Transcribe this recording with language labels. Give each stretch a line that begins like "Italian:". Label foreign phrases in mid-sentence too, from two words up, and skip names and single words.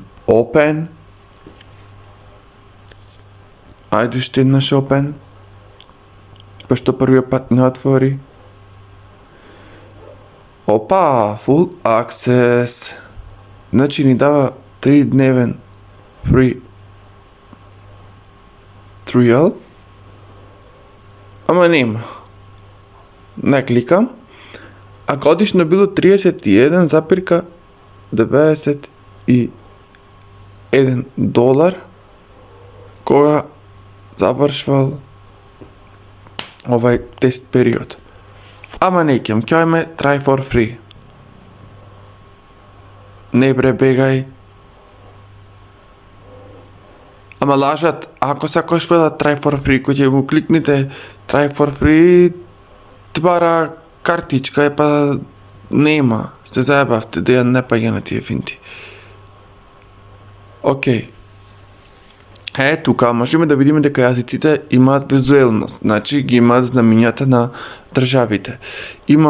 Macedonian: Open. Ајде уште еднаш Open. Пошто првиот пат не отвори.
English: Опа, Full Access.
Macedonian: Значи ни дава 3-дневен
English: free trial.
Macedonian: Ама нема. Не кликам. А годишно било 31,91 долар кога завршвал овај тест период. Ама не ќе ме
English: try for free.
Macedonian: Не бегај. Ама лажат, ако сакаш да
English: try for free,
Macedonian: кој ќе му кликнете
English: try for free,
Macedonian: бара картичка е па нема. Се заебавте да ја не паѓа на тие финти. Океј. Тука можеме да видиме дека јазиците имаат визуелност, значи ги имаат знамињата на државите.